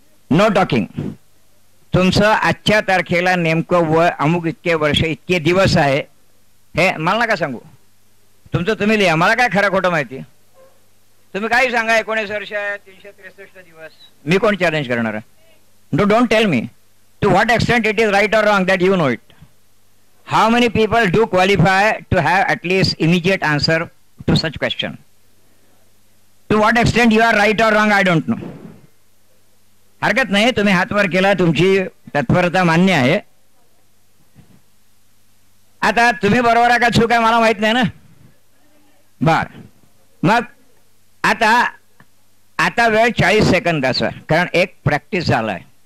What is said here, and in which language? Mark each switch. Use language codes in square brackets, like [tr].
[en] No talking. [mr] तुमचं आजच्या तारखेला नेमकं वय अमुक इतके वर्ष इतके दिवस आहे हे मला नका सांगू. तुमचं तुम्ही लिहा, मला काय खरं खोटं माहिती. तुम्ही काही सांगा, 19 वर्ष 363 दिवस, मी कोण चॅलेंज करणार आहे? [en] Don't tell me to what extent it is right or wrong, that you know it. How many people do qualify to have at least immediate answer to such question? To what extent you are right or wrong, I don't know. [mr] हरकत नाही, तुम्ही हात वर केला, तुमची तत्परता मान्य आहे. आता तुम्ही बरोबर आहे का चूक आहे मला माहित नाही ना. बर, मग आता वेळ 40 सेकंदाचा, कारण एक प्रॅक्टिस झालाय.